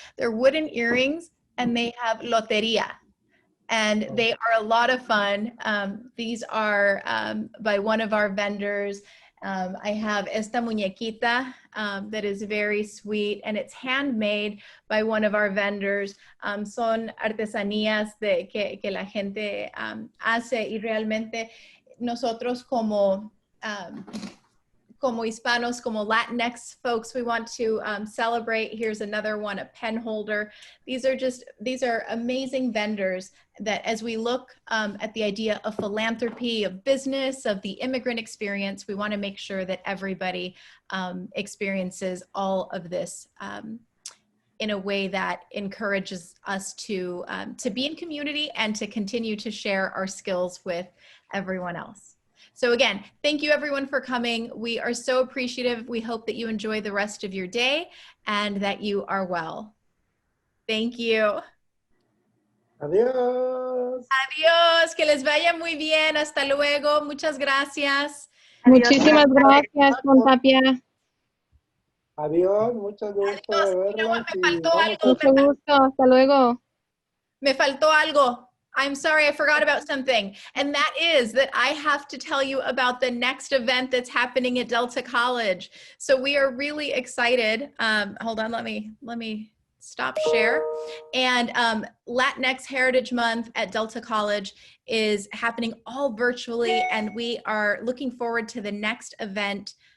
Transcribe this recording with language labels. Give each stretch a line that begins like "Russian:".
English: They're wooden earrings, and they have loteria. And they are a lot of fun. These are by one of our vendors. I have
Spanish: esta muñequita
English: that is very sweet, and it's handmade by one of our vendors.
Spanish: Son artesanías que la gente hace, y realmente nosotros como Hispanos, como Latinx folks,
English: we want to celebrate. Here's another one, a pen holder. These are amazing vendors that, as we look at the idea of philanthropy, of business, of the immigrant experience, we want to make sure that everybody experiences all of this in a way that encourages us to be in community and to continue to share our skills with everyone else. So again, thank you everyone for coming. We are so appreciative. We hope that you enjoy the rest of your day and that you are well. Thank you.
Spanish: Adiós. Adiós, que les vaya muy bien. Hasta luego. Muchas gracias. Muchísimas gracias, Juan Tapia. Adiós, mucho gusto de verlas. Mucho gusto, hasta luego. Me faltó algo.
English: I'm sorry, I forgot about something. And that is that I have to tell you about the next event that's happening at Delta College. So we are really excited. Hold on, let me stop share. And Latinx Heritage Month at Delta College is happening all virtually, and we are looking forward to the next event